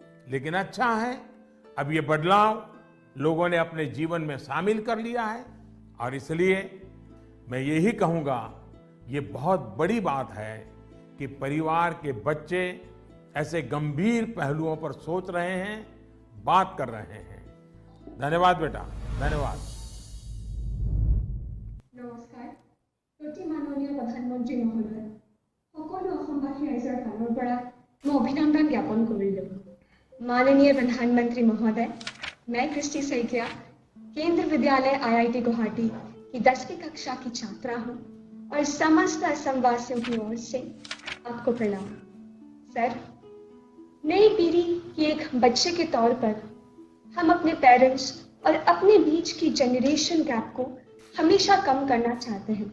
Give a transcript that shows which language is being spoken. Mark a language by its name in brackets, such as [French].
[Hindi] लेकिन अच्छा है, अब ये बदलाव लोगों ने अपने जीवन में शामिल कर लिया है, और इसलिए मैं यही कहूंगा, ये बहुत बड़ी बात है कि परिवार के बच्चे ऐसे गंभीर पहलुओं पर सोच रहे हैं, बात कर रहे हैं। धन्यवाद बेटा, धन्यवाद। [Assamese] মাননীয় প্ৰধানমন্ত্ৰী মহোদয়, সকলো অসমবাসী ৰাইজৰ ফালৰ পৰা মই অভিনন্দন জ্ঞাপন কৰিলোঁ। [Hindi] माननीय प्रधानमंत्री महोदय, मैं कृष्टि सैकिया केंद्र विद्यालय IIT गुवाहाटी की 10वीं कक्षा की छात्रा हूँ और समस्त असमवासियों की ओर से आपको प्रणाम। सर, नई पीढ़ी की एक बच्चे के तौर पर हम अपने पेरेंट्स और अपने बीच की जनरेशन गैप को हमेशा कम करना चाहते हैं।